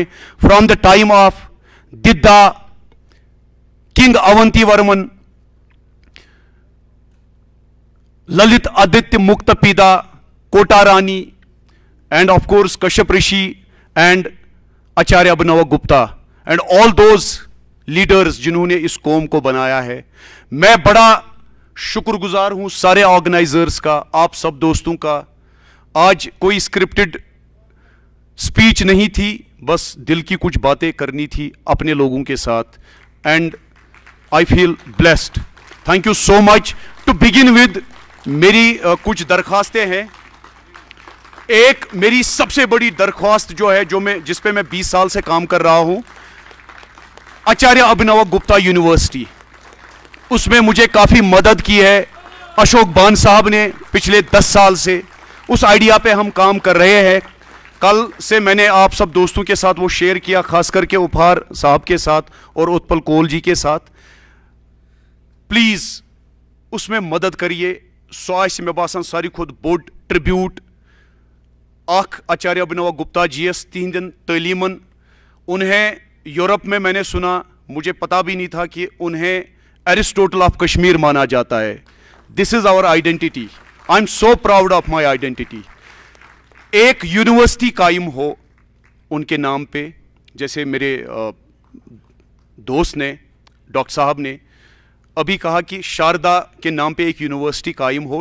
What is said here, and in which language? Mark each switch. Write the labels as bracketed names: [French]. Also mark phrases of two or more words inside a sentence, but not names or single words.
[English] From the time of Didda, King Avanti Varman, Lalit Aditya Muktapida, Kota Rani, and of course Kashyap Rishi and Acharya Abhinav Gupta and all those leaders [Hindi] जिन्होंने इस कौम को बनाया है। मैं बड़ा शुक्रगुजार हूं सारे ऑर्गेनाइजर्स का, आप सब दोस्तों का। आज कोई [English] scripted speech [Hindi] नहीं थी, बस दिल की कुछ बातें करनी थी अपने लोगों के साथ, [English] And I feel blessed. Thank you so much. To begin with [Hindi] मेरी कुछ दरख्वास्तें हैं। एक मेरी सबसे बड़ी दरख्वास्त जो है, जिस पे मैं 20 साल से काम कर रहा हूं, आचार्य अभिनव गुप्ता यूनिवर्सिटी, उसमें मुझे काफ़ी मदद की है अशोक बान साहब ने पिछले 10 साल से। उस आइडिया पे हम काम कर रहे हैं। कल से मैंने आप सब दोस्तों के साथ वो शेयर किया, खास करके उपहार साहब के साथ और उत्पल कोल जी के साथ। प्लीज़ उसमें मदद करिए। [Kashmiri] सो मे बासान सारी खुद बोड ट्रिब्यूट आचार्य अभिनव गुप्ता जी एस तिहंदन तलीमन। [Hindi] उन्हें यूरोप में मैंने सुना, मुझे पता भी नहीं था कि उन्हें [English] Aristotle of Kashmir [Hindi] माना जाता है। [English] This is our identity. I am so proud of my identity. [Hindi] एक यूनिवर्सिटी कायम हो उनके नाम पे, जैसे मेरे दोस्त ने, डॉक्टर साहब ने अभी कहा कि शारदा के नाम पे एक यूनिवर्सिटी कायम हो।